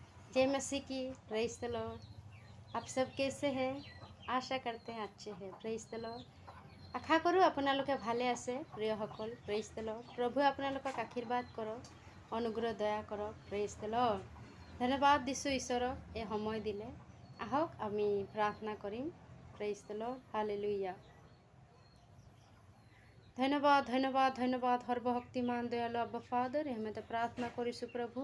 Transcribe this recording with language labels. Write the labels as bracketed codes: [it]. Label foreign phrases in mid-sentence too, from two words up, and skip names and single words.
[hi] जय मसीह की। [en] praise the Lord. [hi] आप सब कैसे हैं? आशा करते हैं अच्छे हैं। [en] praise the Lord. [hi] आशा करूँ [as] আপোনালোকে ভালে আছে প্ৰিয়সকল। [en] praise the Lord. [as] প্ৰভুৱে আপোনালোকক আশীৰ্বাদ কৰক, অনুগ্ৰহ দয়া কৰক। [en] praise the Lord. [as] ধন্যবাদ দিছোঁ ঈশ্বৰক এই সময় দিলে। আহক আমি প্ৰাৰ্থনা কৰিম। [en] praise the Lord. [as] হালেলুয়া। ধন্যবাদ ধন্যবাদ ধন্যবাদ সৰ্বশক্তিমান দয়ালু আব্বা ফাদাৰ, এহেমতে প্ৰাৰ্থনা কৰিছোঁ প্ৰভু।